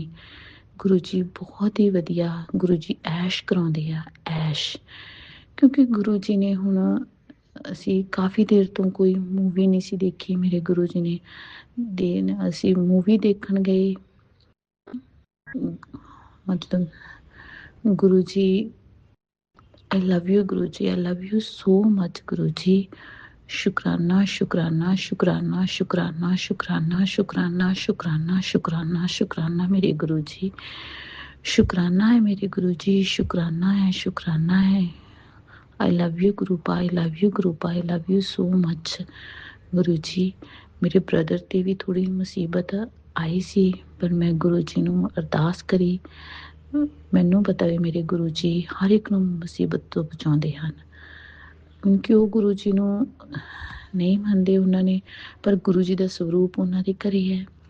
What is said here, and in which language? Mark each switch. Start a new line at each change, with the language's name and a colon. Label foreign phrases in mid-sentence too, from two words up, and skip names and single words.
Punjabi: ਗੁਰੂ ਜੀ ਬਹੁਤ ਹੀ ਵਧੀਆ, ਗੁਰੂ ਜੀ ਐਸ਼ ਕਰਾਉਂਦੇ ਆ, ਐਸ਼। ਕਿਉਂਕਿ ਗੁਰੂ ਜੀ ਨੇ ਹੁਣ, ਅਸੀਂ ਕਾਫੀ ਦੇਰ ਤੋਂ ਕੋਈ ਮੂਵੀ ਨਹੀਂ ਸੀ ਦੇਖੀ। ਮੇਰੇ ਗੁਰੂ ਜੀ ਨੇ ਅਸੀਂ ਮੂਵੀ ਦੇਖਣ ਗਏ, ਮਤਲਬ ਗੁਰੂ ਜੀ,
English: I love you ਗੁਰੂ ਜੀ, I love you so much ਗੁਰੂ ਜੀ।
Punjabi: ਸ਼ੁਕਰਾਨਾ ਸ਼ੁਕਰਾਨਾ ਸ਼ੁਕਰਾਨਾ ਸ਼ੁਕਰਾਨਾ ਸ਼ੁਕਰਾਨਾ ਸ਼ੁਕਰਾਨਾ ਸ਼ੁਕਰਾਨਾ ਸ਼ੁਕਰਾਨਾ ਸ਼ੁਕਰਾਨਾ ਮੇਰੇ ਗੁਰੂ ਜੀ। ਸ਼ੁਕਰਾਨਾ ਹੈ ਮੇਰੇ ਗੁਰੂ ਜੀ। ਸ਼ੁਕਰਾਨਾ ਹੈ, ਸ਼ੁਕਰਾਨਾ ਹੈ।
English: I love you ਗੁਰੂ ਪਾ, I love you ਗੁਰੂ ਪਾ, I love you so much ਗੁਰੂ ਜੀ।
Punjabi: ਮੇਰੇ ਬ੍ਰਦਰ 'ਤੇ ਵੀ ਥੋੜ੍ਹੀ ਮੁਸੀਬਤ ਆਈ ਸੀ ਪਰ ਮੈਂ ਗੁਰੂ ਜੀ ਨੂੰ ਅਰਦਾਸ ਕਰੀ। ਮੈਨੂੰ ਪਤਾ ਵੀ ਮੇਰੇ ਗੁਰੂ ਜੀ ਹਰ ਇੱਕ ਨੂੰ ਮੁਸੀਬਤ ਤੋਂ ਬਚਾਉਂਦੇ ਹਨ, ਕਿਉਂਕਿ ਉਹ ਗੁਰੂ ਜੀ ਨੂੰ ਨਹੀਂ ਮੰਨਦੇ ਉਹਨਾਂ ਨੇ, ਪਰ ਗੁਰੂ ਜੀ ਦਾ ਸਰੂਪ ਉਹਨਾਂ ਦੇ ਘਰੇ ਹੈ।